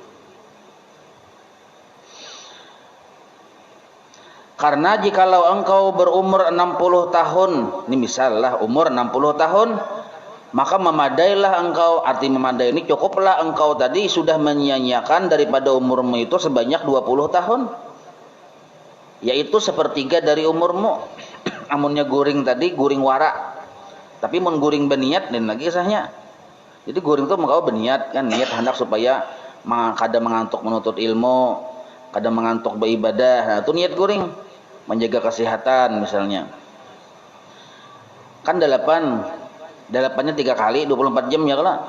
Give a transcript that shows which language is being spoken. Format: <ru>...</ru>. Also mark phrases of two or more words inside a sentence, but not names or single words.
<id>Karena jikalau engkau berumur 60 tahun. Ini misal lah umur 60 tahun. Maka memadailah engkau, arti memadai ini cukuplah engkau tadi sudah menyia-nyiakan daripada umurmu itu sebanyak 20 tahun. Yaitu sepertiga dari umurmu.</id> <bjn>Amunnya guring tadi, guring wara. Tapi mun guring beniat, dan lagi kisahnya. Jadi guring itu engkau beniat, kan niat hendak supaya kada mengantuk menuntut ilmu, kada mengantuk beribadah. Nah, itu niat guring.</bjn> <id>Menjaga kesehatan misalnya. Kan 8-nya 3 kali 24 jam ya kalau.</id>